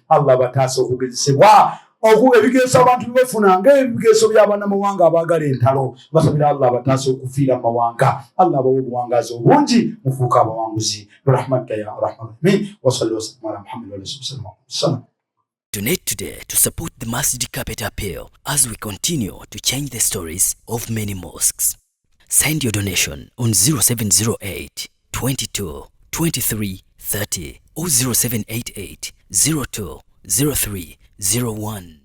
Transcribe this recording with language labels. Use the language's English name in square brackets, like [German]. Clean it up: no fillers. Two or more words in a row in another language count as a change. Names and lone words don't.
[Ganda] Allah bataase okugezesebwa ebigeeso abantu befuna ng'ebigeeso by'abannamawanga abaagala entalo. Basabira Allah bataase okufiira mu mawanga. Allah bawe obuwangazi obungi, mufuuka abawanguzi [Arabic] برحمتك يا أرحم الراحمين. وصلوا وسلم على محمد وعلى آله وسلم. [English] Donate today to support the Masjid Carpet Appeal as we continue to change the stories of many mosques. Send your donation on 0708 22 23 30 or 0788 02 03 01.